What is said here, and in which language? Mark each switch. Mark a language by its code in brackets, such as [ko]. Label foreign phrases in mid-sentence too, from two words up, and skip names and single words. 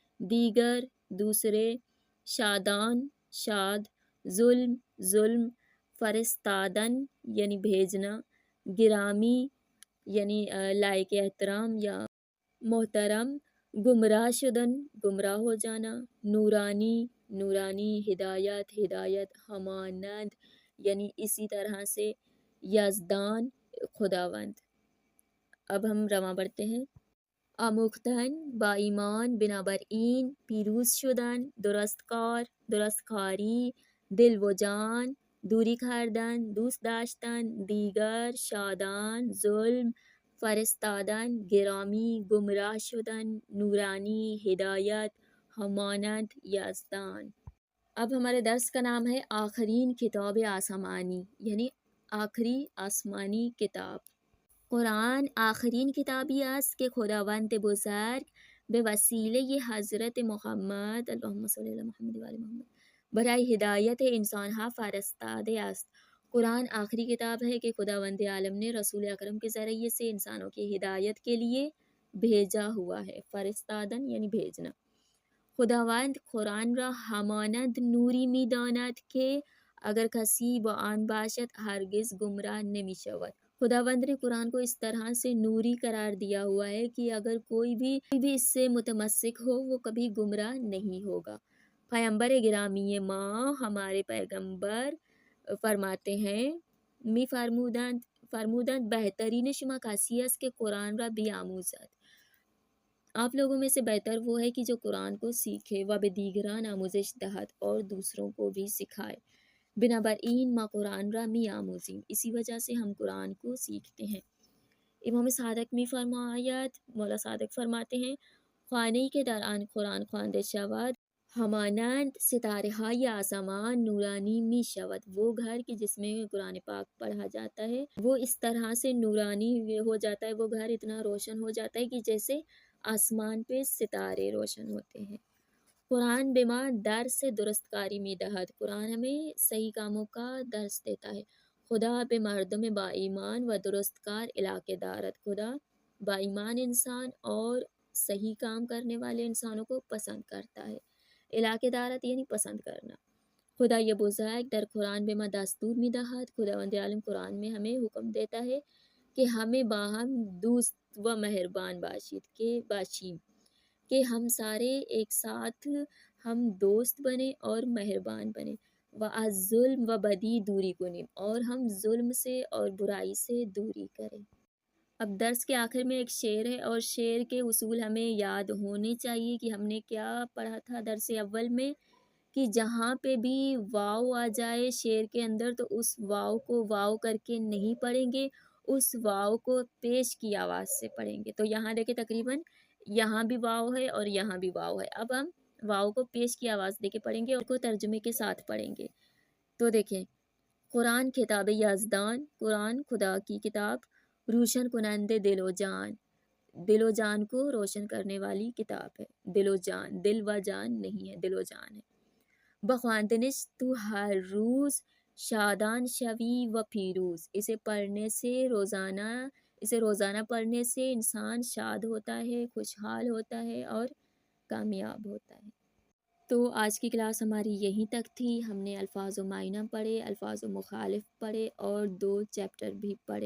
[ur] دیگر دوسرے، شادان شاد، ظلم ظلم، فرستادن یعنی بھیجنا، گرامی یعنی لائق احترام یا محترم، [fa] گمراہ شدن [ur] گمراہ ہو جانا، نورانی نورانی، ہدایت ہدایت، ہمانند یعنی اسی طرح سے، یزدان خداوند۔ اب ہم رواں پڑھتے ہیں۔ [fa] آموختن با ایمان، بنابراین پیروز شدن، درست کار درست کاری، دل و جان دوری کردن، دوست داشتن، دیگر، شادان، ظلم، فرستادن، گرامی، گمراہ شدن، نورانی، ہدایت، ہمانند، یزدان۔ [ur] اب ہمارے درس کا نام ہے [fa] آخرین کتاب آسمانی، [ur] یعنی آخری آسمانی کتاب۔ [fa] قرآن آخرین کتابی است که خداوند بزرگ به وسیله حضرت محمد [ar] اللهم صل علی محمد و آل محمد [fa] برای ہدایت انسانها فرستاده است۔ [ur] قرآن آخری کتاب ہے کہ خداوند عالم نے رسول اکرم کے ذریعے سے انسانوں کی ہدایت کے لیے بھیجا ہوا ہے۔ فرستادن یعنی بھیجنا۔ [fa] خداوند قرآن را همانند نوری می داند که اگر کسی با آن باشد ہرگز گمراہ نمی شود۔ [ur] خداوند نے قرآن کو اس طرح سے نوری قرار دیا ہوا ہے کہ اگر کوئی بھی اس سے متمسک ہو وہ کبھی گمراہ نہیں ہوگا۔ [fa] پیغمبر گرامی ماں [ur] ہمارے پیغمبر فرماتے ہیں، [fa] می فرمودند بہترین شما کسی است که قرآن را بیاموزد۔ [ur] آپ لوگوں میں سے بہتر وہ ہے کہ جو قرآن کو سیکھے [fa] و به دیگران آموزش دہد [ur] اور دوسروں کو بھی سکھائے۔ [fa] بنابراین ما قرآن را می آموزیم، [ur] اسی وجہ سے ہم قرآن کو سیکھتے ہیں۔ [fa] امام صادق می فرماید، [ur] مولا صادق فرماتے ہیں، [fa] خانه‌ای که در آن قرآن خوانده شود همانند ستاره های آسمان نورانی می شود۔ [ur] وہ گھر کہ جس میں قرآن پاک پڑھا جاتا ہے وہ اس طرح سے نورانی ہو جاتا ہے، وہ گھر اتنا روشن ہو جاتا ہے کہ جیسے آسمان پہ ستارے روشن ہوتے ہیں۔ [fa] قرآن به ما درس درست کاری می دهد۔ [ur] قرآن ہمیں صحیح کاموں کا درس دیتا ہے۔ [fa] خدا به مردم با ایمان و درست کار علاقه دارد۔ [ur] خدا با ایمان انسان اور صحیح کام کرنے والے انسانوں کو پسند کرتا ہے۔ [fa] علاقه دارد [ur] یعنی پسند کرنا۔ [fa] خدای بزرگ در قرآن به ما دستور می دهد۔ [ur] خداوند عالم قرآن میں ہمیں حکم دیتا ہے کہ ہمیں [fa] باہم دوست و مہربان باشیم، [ur] کہ ہم سارے ایک ساتھ ہم دوست بنیں اور مہربان بنیں۔ [fa] و از ظلم و بدی دوری کنیم، [ur] اور ہم ظلم سے اور برائی سے دوری کریں۔ اب درس کے آخر میں ایک شعر ہے اور شعر کے اصول ہمیں یاد ہونے چاہیے کہ ہم نے کیا پڑھا تھا درس اول میں، کہ جہاں پہ بھی واو آ جائے شعر کے اندر تو اس واو کو واو کر کے نہیں پڑھیں گے، اس واو کو پیش کی آواز سے پڑھیں گے۔ تو یہاں دیکھیں تقریباً یہاں بھی واو ہے اور یہاں بھی واو ہے، اب ہم واو کو پیش کی آواز دے کے پڑھیں گے اور کو ترجمے کے ساتھ پڑھیں گے۔ تو دیکھیں، [fa] قرآن کتاب یزدان، [ur] قرآن خدا کی کتاب، [fa] روشن کنندے دل و جان، [ur] دل و جان کو روشن کرنے والی کتاب ہے۔ دل و جان، دل و جان نہیں ہے، دل و جان ہے۔ [fa] بخواندنش تو ہر روز شادان شوی و پیروز، [ur] اسے روزانہ پڑھنے سے انسان شاد ہوتا ہے، خوشحال ہوتا ہے اور کامیاب ہوتا ہے۔ تو آج کی کلاس ہماری یہیں تک تھی۔ ہم نے الفاظ و معنی پڑھے، الفاظ و مخالف پڑھے اور 2 چیپٹر بھی پڑھے۔